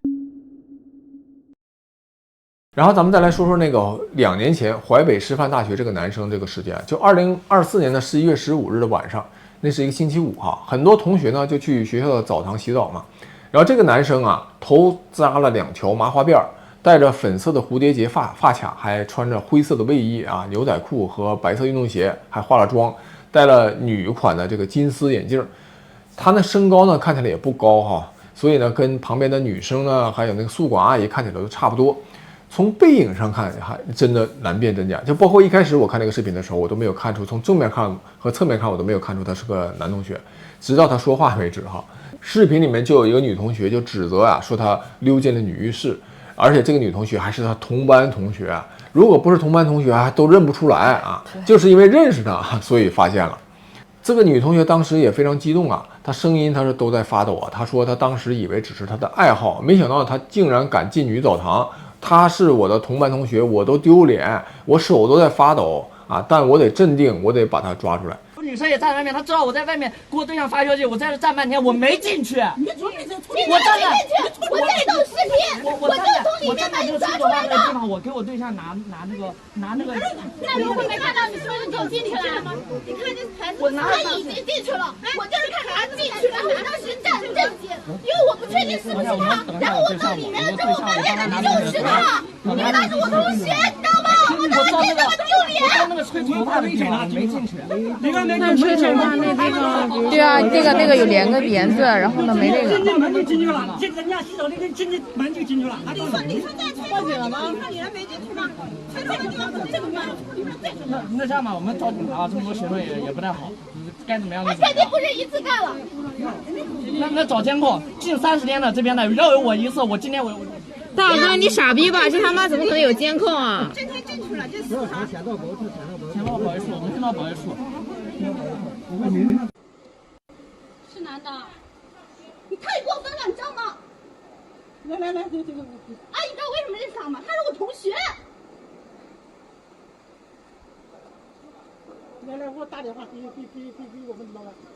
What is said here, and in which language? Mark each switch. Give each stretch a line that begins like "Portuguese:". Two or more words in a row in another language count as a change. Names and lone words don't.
Chinese: 然後咱們再來說說那個2年前淮北师範大學這個男生這個事件，就2024年的11月15日的晚上，那是一個星期五哈，很多同學呢就去學校的澡堂洗澡嘛。然後這個男生啊，頭紮了2條麻花辮，戴着粉色的蝴蝶結發卡，還穿着灰色的衛衣啊、牛仔褲和白色運動鞋，還化了妝，戴了女款的這個金絲眼鏡。他那身高呢看起來也不高哈，所以呢跟旁邊的女生呢，還有那個宿管阿姨看起来都差不多。從背影上看，還真的難辨真假。就包括一開始我看那個視頻的時候，我都沒有看出，從正面看和側面看，我都沒有看出他是個男同學，直到他說話為止哈。視頻裡面就有一個女同學就指責啊，說他溜進了女浴室，而且這個女同學還是他同班同學啊。如果不是同班同學啊，都認不出來啊，就是因為認識他，所以發現了。這個女同學當時也非常激動啊，她聲音她是都在發抖啊。她說她當時以為只是她的愛好，沒想到她竟然敢進女澡堂。她是我的同班同學，我都丟臉，我手都在發抖啊！但我得鎮定，我得把她抓出来。女生也在外面，她知道我在外面给我对象发消息，我在這站半天，我沒進去。你沒進去，我這都有視頻，我就從裡面把你抓出來的。我給我對象拿那個。那如果沒看到你說你走進去了嗎？你看這孩子，他已經進去了，我就是看孩子進去了，我當時震驚，因為我不確定是不是他，然後我到裡面了之後發現就是他，因為他是我同學，你知道嗎？我當時真的丟臉。我那個吹頭髮的地方沒進去。那吹頭髮那地方，對啊，那個有連個簾子，然後呢沒那個。進門就進去了，進人家洗手那個進門就進去了。你說在吹头了嗎？你看你还没進去嗎？吹头的地方怎么这麼辦？那這樣吧，我們找警察，這麼多學生也不太好，該怎麼樣就怎麼樣。肯定不是一次幹了。那找監控，近30天的這邊的要有我一次，我今天我。大哥，你傻逼吧？這他媽怎麼可能有監控啊？這天進去了，這是他。前到保衛處，我們先到保衛處。是男的，你太過分了，你知道嗎？來，這個。阿姨知道為什麼認識他嗎？他是我同學。來，我打電話給我們老闆。